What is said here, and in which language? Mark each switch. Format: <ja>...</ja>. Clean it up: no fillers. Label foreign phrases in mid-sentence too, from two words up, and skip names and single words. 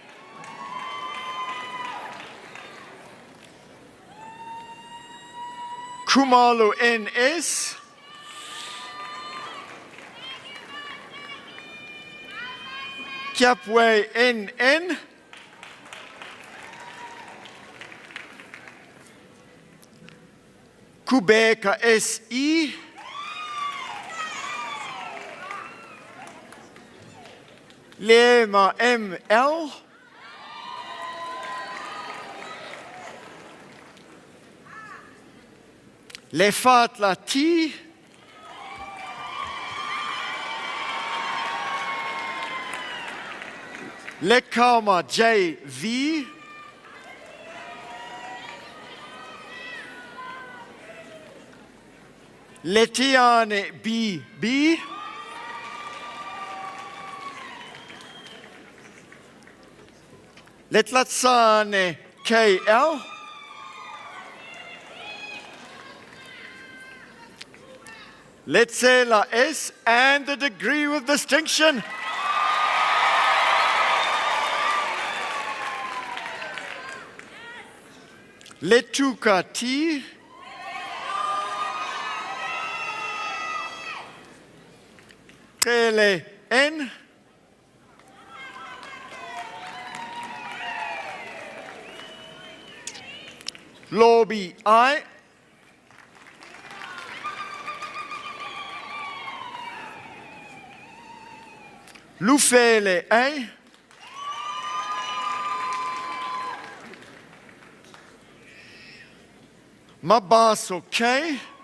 <en>Kumalo NS. Capway NN. Kubeka SE. Lema ML. Lefatla T. Lekama JV. Letiane BB. Letlatsane KL. Letsela S and a degree with distinction. Letuka T. Kele N. Lobby I. Lufele A. Mabaso K.</en>